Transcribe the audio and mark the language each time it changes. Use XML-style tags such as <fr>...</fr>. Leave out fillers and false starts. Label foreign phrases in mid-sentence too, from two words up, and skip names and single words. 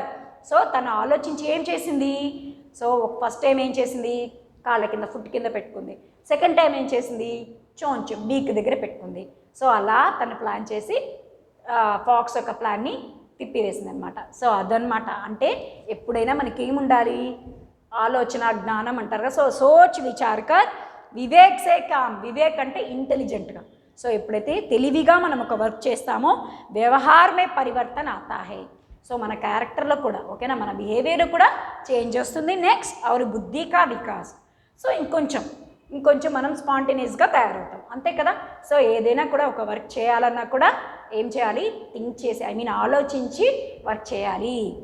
<te>సో తను ఆలోచించి ఏం చేసింది, సో ఫస్ట్ టైం ఏం చేసింది, కాళ్ళ కింద ఫుట్ కింద పెట్టుకుంది. సెకండ్ టైం ఏం చేసింది, చోంచు బీక్ దగ్గర పెట్టుకుంది. సో అలా తను ప్లాన్ చేసి ఫాక్స్ యొక్క ప్లాన్ని తిప్పివేసింది అనమాట. సో అదనమాట. అంటే ఎప్పుడైనా మనకి ఏముండాలి, ఆలోచన జ్ఞానం అంటారు కదా.</te> <hi>సో सोच विचारकर विवेक से काम.</hi> <te>వివేక్ అంటే ఇంటెలిజెంట్గా. సో ఎప్పుడైతే తెలివిగా మనం ఒక వర్క్ చేస్తామో</te> <hi>व्यवहार में परिवर्तन आता है.</hi> <te>సో మన క్యారెక్టర్లో కూడా ఓకేనా, మన బిహేవియర్ కూడా చేంజ్ వస్తుంది.</te> <hi>నెక్స్ట్ और बुद्धि का विकास.</hi> <te>సో ఇంకొంచెం మనం స్పాంటేనియస్గా తయారవుతాం అంతే కదా. సో ఏదైనా కూడా ఒక వర్క్ చేయాలన్నా కూడా ఏం చేయాలి, థింక్ చేసి ఆలోచించి వర్క్ చేయాలి.</te>